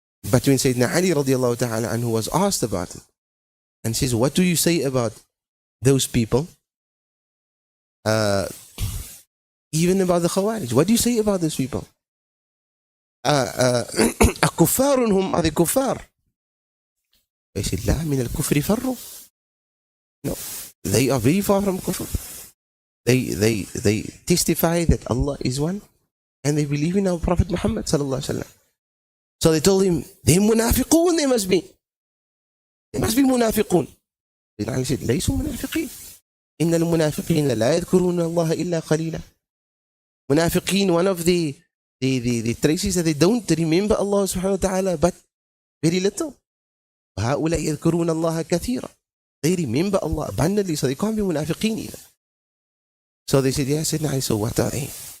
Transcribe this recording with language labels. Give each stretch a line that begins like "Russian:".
English: But when Sayyidina Ali radiallahu ta'ala anhu was asked about it, and says, "What do you say about those people? Even about the Khawarij, what do you say about those people?
Arabic: أكفار
English: are they kuffar?" They said,
Arabic: "لا من الكفر فروا."
English: No, they are very far from kufr. They testify that Allah is one, and they believe in our Prophet Muhammad sallallahu alaihi wasallam. So they told him, "They're munafiqun, they must be. They must be munafiqun." He said,
Arabic: "ليسوا منافقين. إن المنافقين لا يذكرون الله إلا قليلا."
English: Munafiqeen, one of the traits is that they don't remember Allah subhanahu wa ta'ala but very little.
Arabic: هؤلاء يذكرون الله كثيرا.
English: They remember Allah abundantly, so they can't be munafiqeen either. So they said, "Yeah, Sayyidina Ali, so what are they?"